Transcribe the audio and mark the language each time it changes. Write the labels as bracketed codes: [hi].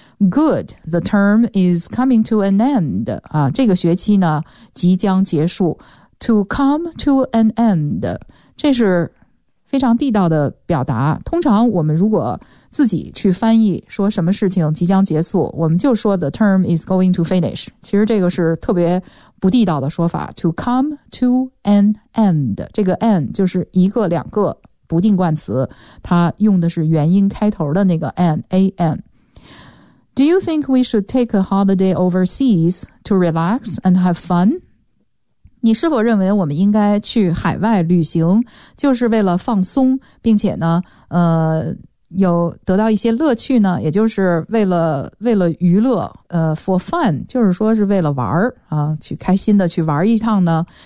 [en] Good, the term is coming to an end. [zh] 啊，这个学期呢即将结束。 To come to an end，这是非常地道的表达。通常我们如果自己去翻译说什么事情即将结束，我们就说 the term is going to finish。其实这个是特别不地道的说法。 To come to an end， 这个 end 就是一个两个不定冠词，它用的是元音开头的那个 an a n。 [en] Do you think we should take a holiday overseas to relax and have fun? [zh] 你是否认为我们应该去海外旅行，就是为了放松，并且呢，有得到一些乐趣呢？也就是为了娱乐， for fun，就是说是为了玩啊，去开心的去玩一趟呢？